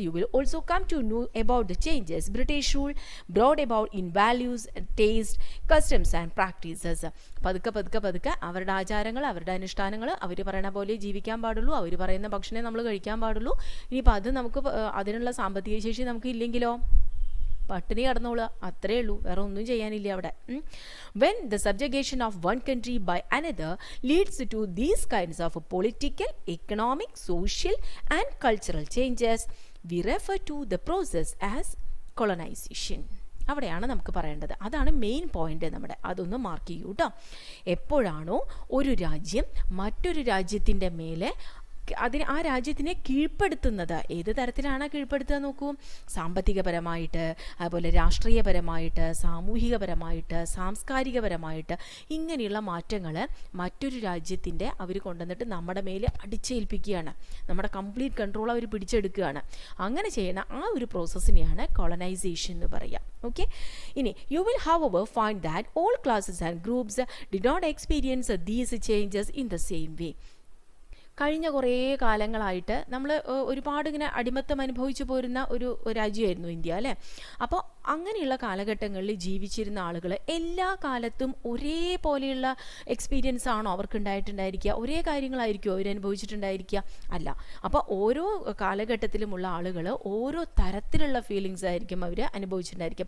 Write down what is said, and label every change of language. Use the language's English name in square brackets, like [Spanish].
[English] You will also come to know about the changes British rule brought about in values, taste, customs and practices. [Malayalam] പതുക്കെ അവരുടെ ആചാരങ്ങൾ, അവരുടെ അനുഷ്ഠാനങ്ങൾ, അവർ പറയുന്ന പോലെ ജീവിക്കാൻ പാടുള്ളൂ, അവർ പറയുന്ന ഭക്ഷണമേ നമ്മൾ കഴിക്കാൻ പാടുള്ളൂ. ഇനിയിപ്പോൾ അത് നമുക്ക് അതിനുള്ള സാമ്പത്തിക ശേഷി നമുക്ക് ഇല്ലെങ്കിലോ പട്ടിണി കടന്നോളുക, അത്രേ ഉള്ളൂ, വേറെ ഒന്നും ചെയ്യാനില്ല അവിടെ. [English] When the subjugation of one country by another leads to these kinds of political, economic, social and cultural changes, we refer to the process as colonization. [Malayalam] അവിടെയാണ് നമുക്ക് പറയേണ്ടത്. അതാണ് മെയിൻ പോയിന്റ് നമ്മുടെ. അതൊന്ന് മാർക്ക് ചെയ്യൂ കേട്ടോ. എപ്പോഴാണോ ഒരു രാജ്യം മറ്റൊരു രാജ്യത്തിൻ്റെ മേലെ ആ രാജ്യത്തിനെ കീഴ്പ്പെടുത്തുന്നത്, ഏത് തരത്തിലാണ് കീഴ്പ്പെടുത്തുക നോക്കൂ. സാമ്പത്തികപരമായിട്ട്, അതുപോലെ രാഷ്ട്രീയപരമായിട്ട്, സാമൂഹികപരമായിട്ട്, സാംസ്കാരികപരമായിട്ട്, ഇങ്ങനെയുള്ള മാറ്റങ്ങൾ മറ്റൊരു രാജ്യത്തിൻ്റെ അവർ കൊണ്ടുവന്നിട്ട് നമ്മുടെ മേൽ അടിച്ചേൽപ്പിക്കുകയാണ്. നമ്മുടെ കംപ്ലീറ്റ് കൺട്രോൾ അവർ പിടിച്ചെടുക്കുകയാണ്. അങ്ങനെ ചെയ്യുന്ന ആ ഒരു പ്രോസസ്സിനെയാണ് കൊളനൈസേഷൻ എന്ന് പറയുക. ഓക്കെ. ഇനി [English] You will however find that all classes and groups did not experience these changes in the same way. [Malayalam] കഴിഞ്ഞ കുറേ കാലങ്ങളായിട്ട് നമ്മൾ ഒരുപാട് ഇങ്ങനെ അടിമത്തം അനുഭവിച്ചു പോരുന്ന ഒരു രാജ്യമായിരുന്നു ഇന്ത്യ, അല്ലേ? അപ്പോൾ അങ്ങനെയുള്ള കാലഘട്ടങ്ങളിൽ ജീവിച്ചിരുന്ന ആളുകൾ എല്ലാ കാലത്തും ഒരേപോലെയുള്ള എക്സ്പീരിയൻസ് ആണോ അവർക്കുണ്ടായിട്ടുണ്ടായിരിക്കുക? ഒരേ കാര്യങ്ങളായിരിക്കുമോ അവരനുഭവിച്ചിട്ടുണ്ടായിരിക്കുക? അല്ല. അപ്പോൾ ഓരോ കാലഘട്ടത്തിലുമുള്ള ആളുകൾ ഓരോ തരത്തിലുള്ള ഫീലിങ്സ് ആയിരിക്കും അവർ അനുഭവിച്ചിട്ടുണ്ടായിരിക്കുക.